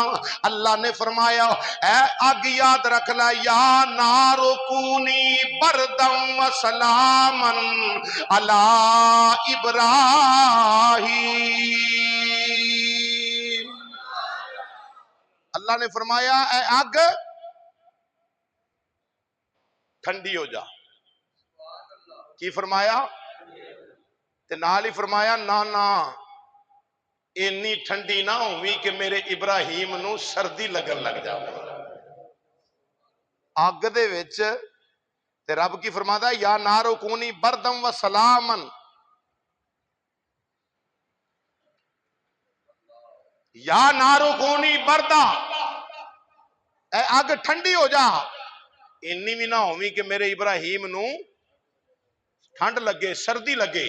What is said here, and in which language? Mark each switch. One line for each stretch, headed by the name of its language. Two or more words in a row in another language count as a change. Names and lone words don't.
Urdu: اللہ نے فرمایا اے آگ یاد رکھ
Arabic: لا یا نارو کونی بردم و سلامن علی ابراہیم.
Urdu: اللہ نے فرمایا اے آگ ٹھنڈی ہو جا.
Punjabi: کی فرمایا تے نال ہی فرمایا نانا اینی ٹھنڈی نہ ہوئی کہ میرے ابراہیم نو سردی لگن لگ جاوے. اگ دے وچ تے رب کی فرماتا ہے
Arabic: یا نارو کونی بردم و سلامن, یا نارو کونی بردا,
Punjabi: اے اگ ٹھنڈی ہو جا, اینی بھی نہ ہوئی کہ میرے ابراہیم نو ٹھنڈ لگے سردی لگے.